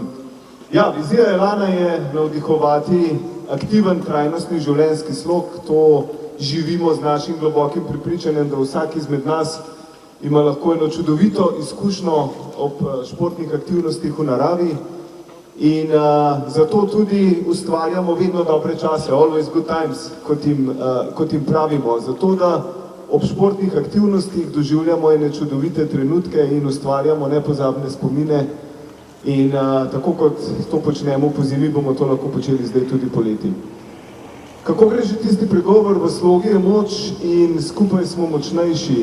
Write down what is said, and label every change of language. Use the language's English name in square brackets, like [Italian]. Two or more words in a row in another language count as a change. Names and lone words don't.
[Slovenian] Ja, vizija Elana je navdihovati aktiven, trajnostni življenjski slog. To živimo z našim globokim prepričanjem, da vsak izmed nas ima lahko eno čudovito izkušnjo ob športnih aktivnostih v naravi in zato tudi ustvarjamo vedno dobre čase, [English] always good times, [Slovenian] kot jim pravimo, zato da ob športnih aktivnostih doživljamo ene čudovite trenutke in ustvarjamo nepozabne spomine in tako kot to počnemo po zimi, bomo to lahko počeli zdaj tudi poleti. Kako gre že tisti pregovor, v slogi je moč in skupaj smo močnejši.